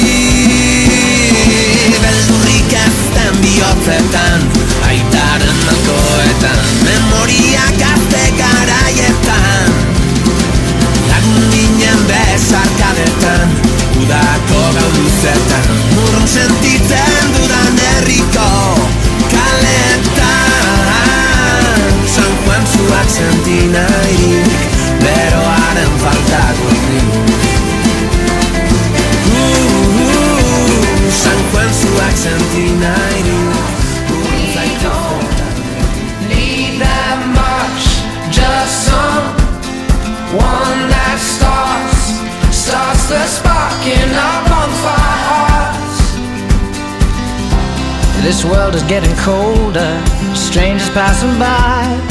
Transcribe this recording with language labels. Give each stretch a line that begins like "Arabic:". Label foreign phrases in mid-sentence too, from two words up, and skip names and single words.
Basque: Beldurrik ezten bihotzetan, aitaren malkoetan, memoriak gazte garaietan, lagun ginen besarkadetan, udako gau luzetan, urrun sentitzen dudan herriko kaletan. San Juan zuak senti nahirik, beroaren faltako San Juan zuak senti nahirik.
English: We don't need that much, just someone that starts the spark in our bonfire hearts. This world is getting colder, strangers passing by.